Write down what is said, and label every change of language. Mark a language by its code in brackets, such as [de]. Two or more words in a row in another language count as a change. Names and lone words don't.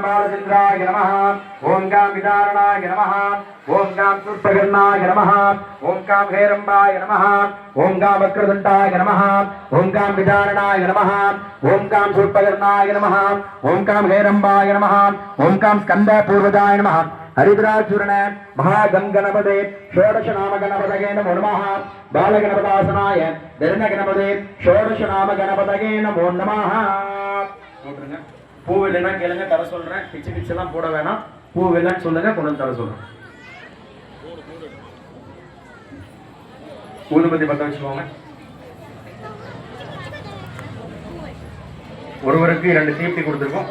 [sa] बालचन्द्राय नमः ॐ गां विदारणाय नमः ॐ गां शूर्पकर्णाय नमः ॐ गां हेरम्बाय नमः ॐ गां वक्रतुण्डाय नमः ॐ गां विदारणाय नमः ॐ गां शूर्पकर्णाय नमः ॐ गां हेरम्बाय नमः ॐ गां स्कन्द पूर्वदाय नमः हरिद्राचूर्ण महागंगणपते षोडश नाम गणपतये नमो नमः बालगणपदासनाय धर्मगणपते षोडश नाम गणपतये नमो नमः [ta] பூ இல்லைன்னா கேளுங்க தர சொல்றேன். பிச்சு பிச்செல்லாம் போட வேணாம். பூ இல்லைன்னு சொல்லுங்க கொண்டு வந்து தர சொல்றேன். ஊதுபத்தி பத்த வச்சுக்கோங்க. ஒருவருக்கு 2 தீப்தி கொடுத்துருக்கோம்.